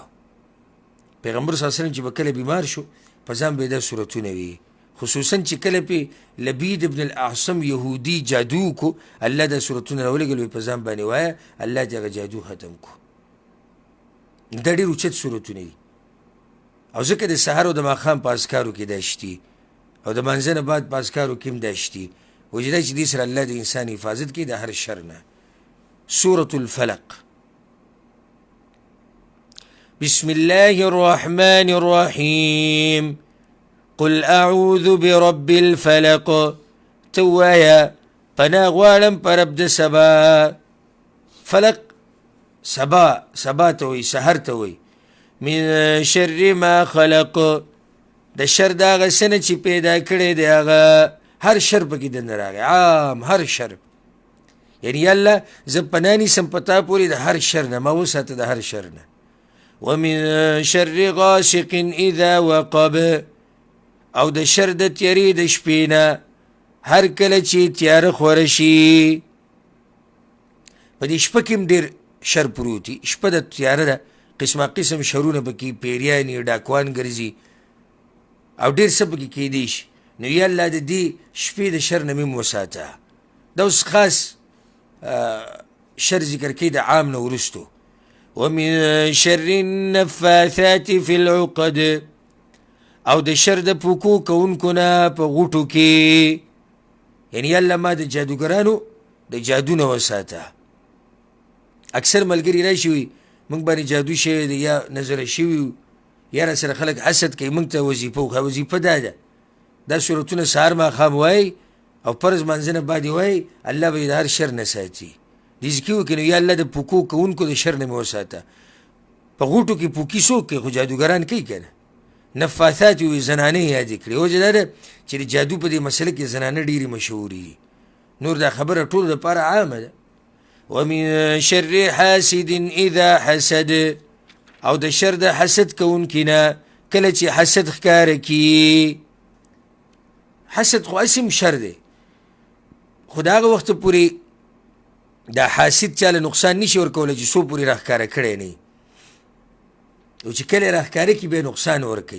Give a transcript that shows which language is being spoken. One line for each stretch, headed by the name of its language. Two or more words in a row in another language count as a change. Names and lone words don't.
Pashto: پیغمبر
Arabic: صلی الله علیه وسلم
Pashto: چې به کله بیمار شو، په ځان به یې دا صورتونه وي، خصوصا چې کله پې لبید ابن الاعصم یهودي جادو کو، الله دا صورتونه راولېږل، وایي په ځان باندې وایه، الله دې هغه جادو ختم کو. دا ډېر اوچت صورتونه دي. او ځکه د سهار او د ماښام په اذکارو کې دا شتي، او د مانځه نه بعد په اذکارو کې هم دا شتي. وجه دا چې دې سره الله د انسان حفاظت کوي د هر شر نه.
Arabic: سورة الفلق. بسم الله الرحمن الرحيم. قل أعوذ برب الفلق.
Pashto: ته ووایه پناه غواړم په رب د سبا. فلق سبا ته وایي، سحر ته وایي.
Arabic: من شر ما خلق،
Pashto: د شر د هغه څه نه چې پیدا کړی دی هغه هر شر پکې دننه راغی، عام هر شر. یعنی الله زه پناه نیسم په تا پورې د هر شر نه، ما وساته د هر شر نه.
Arabic: ومن شر غاسق اذا وقب،
Pashto: او د شر د تیارې د شپې نه هر کله چې تیاره خوره شي. په دې شپه کې هم ډېر شر پروت وي، شپه د تیاره ده، قسمه قسم شرونه پکې پیریانې ډاکوان ګرځي او ډېر څه پکې کیدی شي. نو یا الله د دې شپې د شر نه مې وساته. دا اوس خاص شر ذکر کوي د عام نه وروستو.
Arabic: ومن شر النفاثات في العقد،
Pashto: او د شر د پوکو کوونکو نه په غوټو کې. یعنی الله ما د جادوګرانو د جادو نه وساته. اکثر ملګري راشي وي موږ باندې جادو شوی دی یا نظره شوي یا را سره خلک حسد کوي، موږ ته وظیفه وکړه. وظیفه دا ده، دا صورتونه سهار ماښام وایي او فرض منځنه باندې وایي، الله به یې د هر شر نه ساتي. دې ذکر وکړي نو یا الله د پوکو کوونکو د شر نه مې وساته. په غوټو کې پوکي څوک کوي؟ خو جادوګران کوي که نه. نفاثات وي، زنانې یادې کړې. وجه دا ده چې د جادو په دې مسله کې زنانه ډېرې مشهورې دي. نور دا خبره ټولو دپاره عامه ده.
Arabic: ومن شر حاسد اذا حسد،
Pashto: او د شر د حسد کوونکي نه کله چې حسد ښکاره کي. حسد خو اسم شر دی، خو د هغه وخته پورې دا حاسد چاله نقصان نشي ورکولی چې څو پورې راښکاره کړی نه وي، او چې کله یې راښکاره کړي بیا نقصان ورکوي.